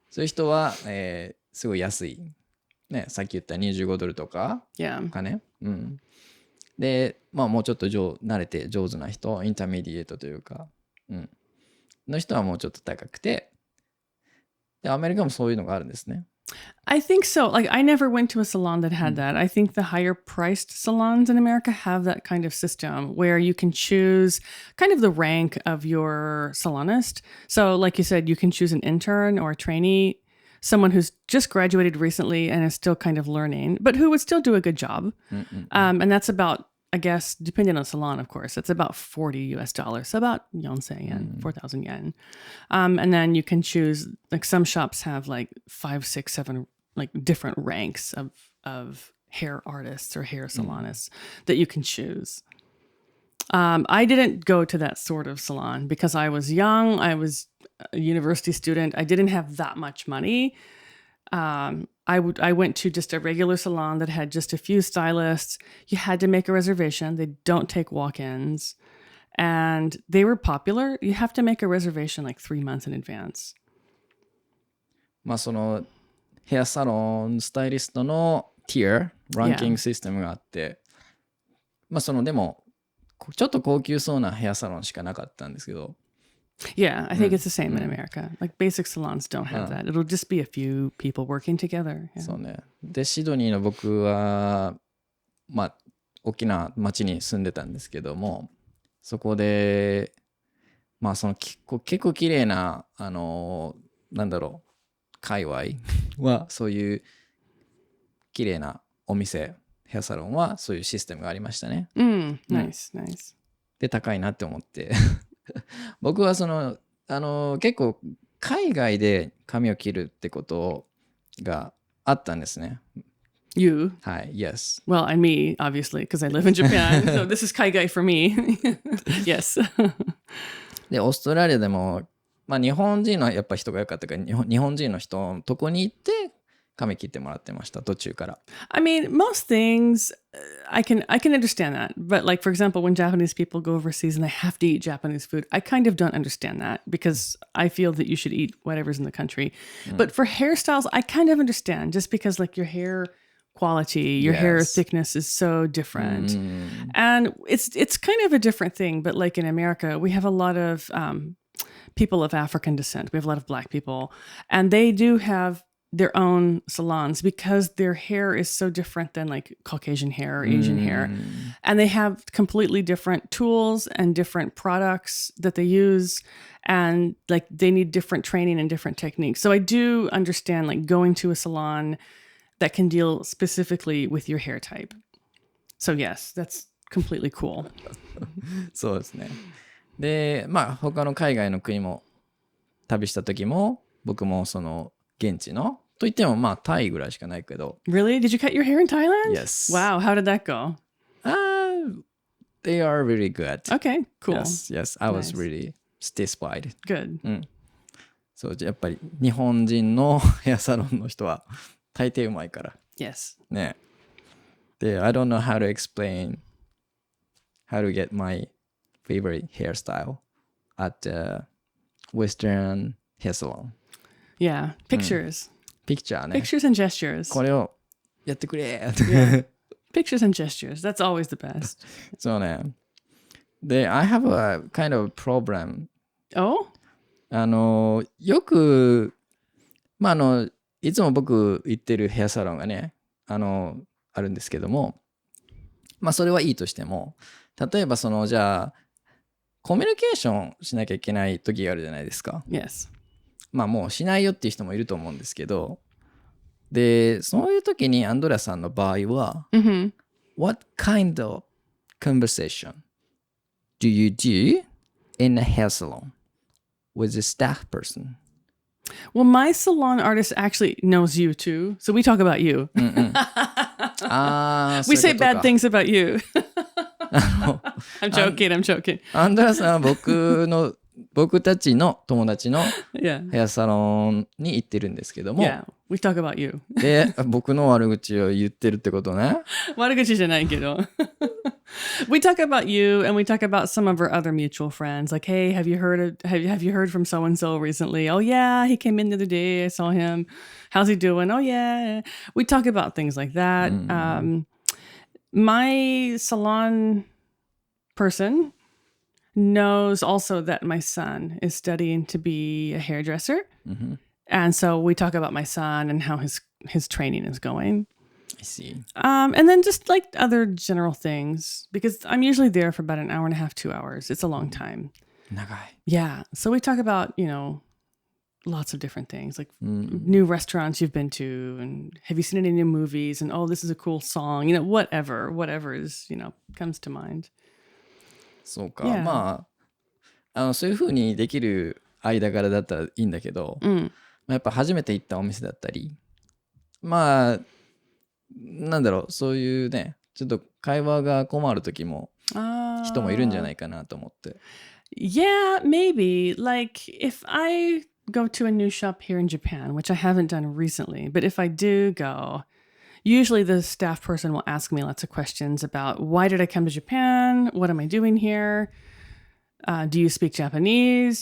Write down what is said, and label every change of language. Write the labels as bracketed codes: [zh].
[ja] そういう人は、すごい安い。ね、さっき言った25ドルとか、 [en] Yeah. [ja] かね。で、まあもうちょっと慣れて上手な人、インターメディエートというか、の人はもうちょっと高くて、で、アメリカもそういうのがあるんですね。 [en] I think so. Like, I never went to a salon that had that. I think the higher priced salons in America have that kind of system where you can choose kind of the rank of your salonist. So, like you said, you can choose an intern or a trainee, someone who's just graduated recently and is still kind of learning, but who would still do a good job. And that's about, I guess, depending on salon, of course, it's about $40 US, so about 4,000 yen, 4,000 yen. And then you can choose, like some shops have like 5, 6, 7 like different ranks of hair artists or hair salonists that you can choose. I didn't go to that sort of salon because I was young. I was a university student. I didn't have that much money. I went to just a regular salon that had just a few stylists. You had to make a reservation. They don't take walk-ins. And they were popular. You have to make a reservation like 3 months in advance. [ja] まあそのヘアサロンスタイリストのティア、ランキングシステムがあって、まあそのでもちょっと高級そうなヘアサロンしかなかったんですけど。 [en] Yeah, I think it's the same in America. Like basic salons don't have that. It'll just be a few people working together. Yeah. [ja] そうね。で、シドニーの僕は、まあ、大きな町に住んでたんですけども、そこで、まあ、その結構綺麗な、なんだろう、界隈は、そういう綺麗なお店、ヘアサロンは、そういうシステムがありましたね。 [en] Nice, nice. [ja] で、高いなって思って。僕は結構海外で髪を切るってことがあったんですね。 [en] You? [ja] はい、 [en] yes. Well, and me, obviously, because I live in Japan. So this is Kaigai for me. Yes. [ja] で、オーストラリアでも、まあ日本人のやっぱ人が良かったから、日本人の人のとこに行って髪切ってもらってました、途中から。 [en] I mean, most things I can understand that. But like, for example, when Japanese people go overseas and they have to eat Japanese food, I kind of don't understand that because I feel that you should eat whatever's in the country. But for hairstyles, I kind of understand just because like your hair quality, your hair thickness is so different. And it's kind of a different thing. But like in America, we have a lot of people of African descent. We have a lot of Black people. And they do have their own salons because their hair is so different than like Caucasian hair or Asian hair. And they have completely different tools and different products that they use. And like they need different training and different techniques. So I do understand like going to a salon that can deal specifically with your hair type. So yes, that's completely cool. [ja] そうですね。で、まあ他の海外の国も旅した時も僕もその現地のといってもまあタイぐらいしかないけど。 [en] Really? Did you cut your hair in Thailand? Yes. Wow. How did that go? They are really good. Okay, cool. Yes. I was really satisfied. Good. [ja] そうやっぱり日本人のヘアサロンの人は大抵うまいから。 [en] Yes. [ja] ね。 [en] で、I don't know how to explain how to get my favorite hairstyle at the Western hair salon. Yeah. Pictures. [ja] ピクチャーね。 [en] Pictures and gestures. [ja] これをやってくれ。 [en] Yeah. Pictures and gestures. That's always the best. [ja] そうね。 [en] で、I have a kind of problem. Oh? [ja] よく、いつも僕行ってるヘアサロンがね、あるんですけども、それはいいとしても、例えばじゃあ、コミュニケーションしなきゃいけない時があるじゃないですか。 [en] Yes. [ja] もうしないよっていう人もいると思うんですけど、で、そういう時にアンドレアさんの場合は、 [en] What kind of conversation do you do in a hair salon with a staff person? Well, my salon artist actually knows you too. So we talk about you. We say bad things about you. I'm joking. [ja] アンドレアさんは僕たちの友達の [en] Yeah. [ja] ヘアサロンに行ってるんですけども、 [en] Yeah, we talk about you. [ja] で、僕の悪口を言ってるってことね。悪口じゃないけど。 [en] We talk about you and we talk about some of our other mutual friends. Like, hey, have you heard from so and so recently? Oh yeah, he came in the other day. I saw him. How's he doing? Oh yeah. We talk about things like that. My salon person knows also that my son is studying to be a hairdresser. And so we talk about my son and how his training is going. I see. And then just like other general things, because I'm usually there for about an hour and a half, 2 hours. It's a long time. [ja] 長い。 [en] Yeah. So we talk about, lots of different things, like new restaurants you've been to, and have you seen any new movies? And oh, this is a cool song. Whatever is, comes to mind. [ja] そうか。 [en] Yeah. [ja] そういう風にできる間柄だったらいいんだけど、やっぱ初めて行ったお店だったり、なんだろう、そういうね、ちょっと会話が困る時も人もいるんじゃないかなと思って。 [en] Yeah, maybe. Like if I go to a new shop here in Japan, which I haven't done recently, but if I do go, usually the staff person will ask me lots of questions about why did I come to Japan? What am I doing here? Do you speak Japanese?